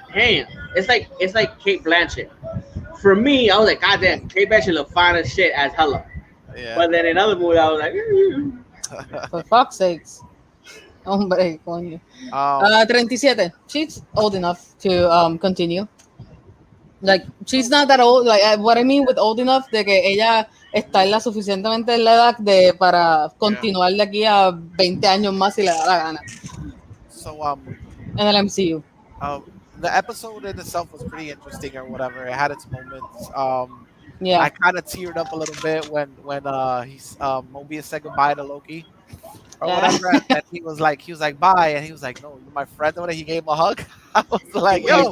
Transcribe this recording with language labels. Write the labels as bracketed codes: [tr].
[en] God damn, it's like Kate Blanchett. For me, I was like, God damn, Kate Blanchett look fine as shit as Hela. Yeah. But then in other movies, I was like, For fuck's sakes. [es] Hombre, coño. [en] 37. She's old enough to continue. Like, she's not that old. Like, what I mean with old enough, [es] de que ella está en la suficientemente en la edad de para continuar de aquí a 20 años más si le da la gana. [en] So [es] En el MCU. [en] the episode in itself was pretty interesting or whatever. It had its moments. Yeah. I kind of teared up a little bit when he's Mobius said goodbye to Loki or whatever, and he was like bye, and he was like, no, you're my friend. And he gave him a hug. I was like, yo,